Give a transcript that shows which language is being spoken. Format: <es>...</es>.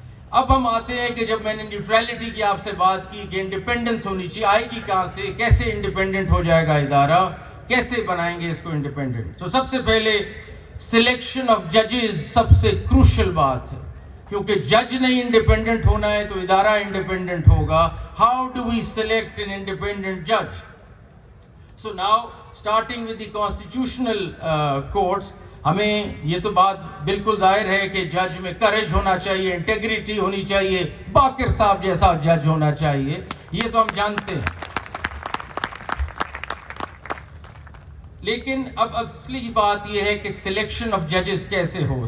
<ur>اب ہم آتے ہیں کہ جب میں نے نیوٹرالٹی کی آپ سے بات کی کہ انڈیپینڈنس ہونی چاہیے, آئے گی کہاں سے, کیسے انڈیپینڈنٹ ہو جائے گا ادارہ, کیسے بنائیں گے اس کو انڈیپینڈنٹ. تو سب سے پہلے سلیکشن آف ججز سب سے کروشل بات ہے, کیونکہ جج نہیں انڈیپینڈنٹ ہونا ہے تو ادارہ انڈیپینڈنٹ ہوگا.</ur> <en>How do we select an independent جج؟ So now starting with the constitutional courts.</en> <ur>ہمیں یہ تو بات بالکل ظاہر ہے کہ جج میں کریج ہونا چاہیے, انٹیگریٹی ہونی چاہیے, باقر صاحب جیسا جج ہونا چاہیے, یہ تو ہم جانتے ہیں. لیکن اب اصلی بات یہ ہے کہ سلیکشن آف ججز کیسے ہو.</ur>